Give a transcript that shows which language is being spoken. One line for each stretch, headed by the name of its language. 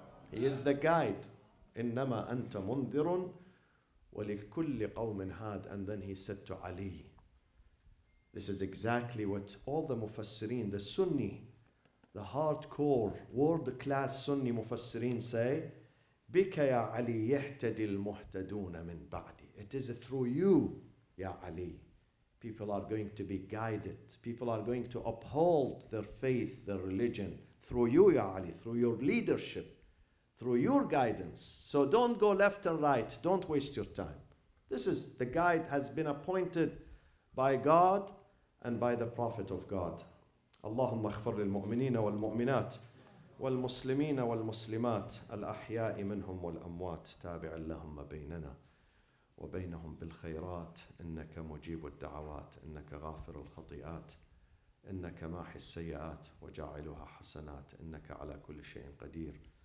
English: He is the guide.
Arabic: إِنَّمَا أَنْتَ مُنذِرٌ وَلِكُلِّ قَوْمٍ هَادٍ.
English: And then he said to Ali, this is exactly what all the Mufassirin, the Sunni, the hardcore, world-class Sunni Mufassirin say.
Arabic: بك يا علي يهتدي المهتدون من بعدي.
English: It is through you, Ya Ali. People are going to be guided. People are going to uphold their faith, their religion, through you, Ya Ali, through your leadership, through your guidance. So don't go left and right. Don't waste your time. This is, the guide has been appointed by God and by the Prophet of God.
Arabic: اللهم اغفر للمؤمنين والمؤمنات والمسلمين والمسلمات الأحياء منهم والأموات تابع اللهم بيننا وبينهم بالخيرات إنك مجيب الدعوات إنك غافر الخطيئات إنك ماحي السيئات وجاعلها حسنات إنك على كل شيء قدير.